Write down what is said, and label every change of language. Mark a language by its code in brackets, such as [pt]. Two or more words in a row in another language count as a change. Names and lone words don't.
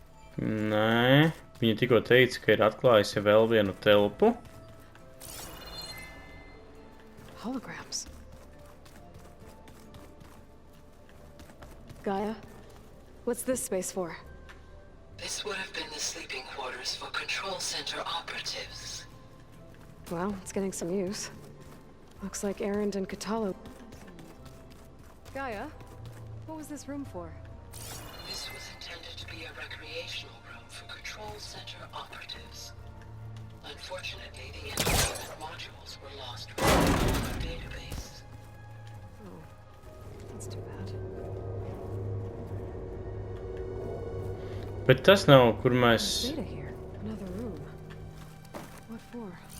[lv] Nē, viņa tikko teica, ka ir atklājusi vēl vienu telpu. [en] Holograms. Gaia, what's this space for? This would have been the sleeping quarters for Control Center operatives. Well, it's getting some use. Looks like Erend and Katalo. Gaia, what was this room for? This was intended to be a recreational room for Control Center operatives. Unfortunately, the entertainment modules were lost from our database. Oh, that's too bad. [lv] Bet tas nav, kur mēs... [en] Data here. Another room. What for?